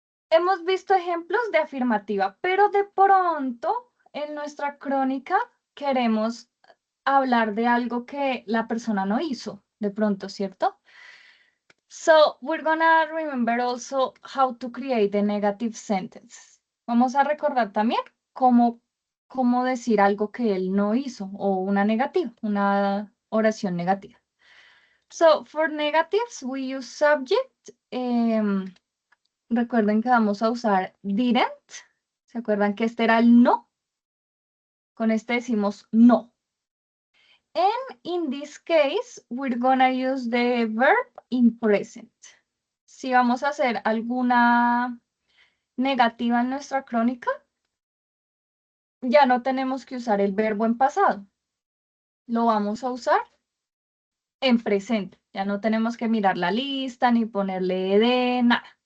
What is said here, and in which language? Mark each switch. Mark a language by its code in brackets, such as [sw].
[es] Hemos visto ejemplos de afirmativa, pero de pronto en nuestra crónica queremos hablar de algo que la persona no hizo, de pronto, ¿cierto? [en] So, we're gonna remember also how to create a negative sentence. [es] Vamos a recordar también cómo decir algo que él no hizo o una negativa, una oración negativa. [en] So, for negatives, we use subject. [es] Recuerden que vamos a usar didn't. ¿Se acuerdan que este era el no? Con este decimos no. [en] And in this case, we're gonna use the verb in present. [es] Si vamos a hacer alguna negativa en nuestra crónica, ya no tenemos que usar el verbo en pasado. Lo vamos a usar en presente. Ya no tenemos que mirar la lista ni ponerle de nada.